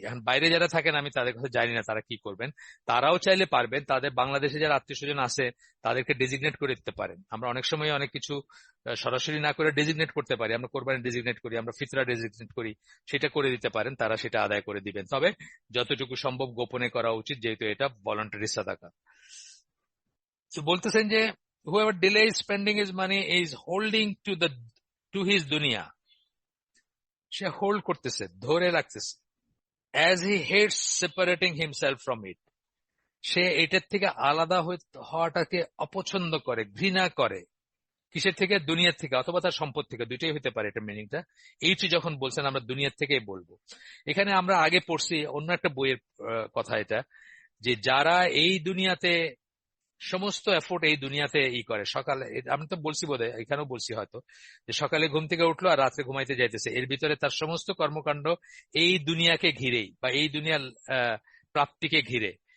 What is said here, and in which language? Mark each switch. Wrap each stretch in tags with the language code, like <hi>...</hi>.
<bn>এখন বাইরে যারা থাকেন আমি তাদের কথা জানি না তারা কি করবেন, তারাও চাইলে পারবেন, তাদের বাংলাদেশে যারা আত্মীয় স্বজন আছে তাদেরকে ডেজিগনেট করে দিতে পারেন। আমরা অনেক সময় অনেক কিছু সরাসরি না করে ডেজিগনেট করতে পারি, আমরা কোরবানি ডেজিগনেট করি, আমরা ফিতরা ডেজিগনেট করি, সেটা করে দিতে পারেন, তারা সেটা আদায় করে দিবেন। তবে যতটুকু সম্ভব গোপনে করা উচিত, যেহেতু এটা ভলান্টারি সাদাকা। তো বলতেছেন যে</bn> <en>whoever delays spending his money is holding to his dunya.</en> <bn>Say hold করতেছে, ধরে রাখতেছে,</bn> <en>as he hates separating himself from it.</en> <bn>সে এটার থেকে আলাদা হওয়াটাকে অপছন্দ করে, ঘৃণা করে। কিসের থেকে? দুনিয়ার থেকে, অথবা তার সম্পদ থেকে, দুইটাই হতে পারে এটা মিনিংটা। এইটি যখন বলছেন আমরা দুনিয়ার থেকেই বলবো। এখানে আমরা আগে পড়ছি অন্য একটা বইয়ের কথা, এটা যে যারা এই দুনিয়াতে সমস্ত এফোর্ট এই দুনিয়াতে করে, সকালে আমি তো বলছি বোধহয়, এখানেও বলছি হয়তো, যে সকালে ঘুম থেকে উঠলো আর রাত্রে ঘুমাইতে যাইতেছে, এর ভিতরে তার সমস্ত কর্মকাণ্ড এই দুনিয়াকে ঘিরেই বা এই দুনিয়ার প্রাপ্তিকে ঘিরে।</bn>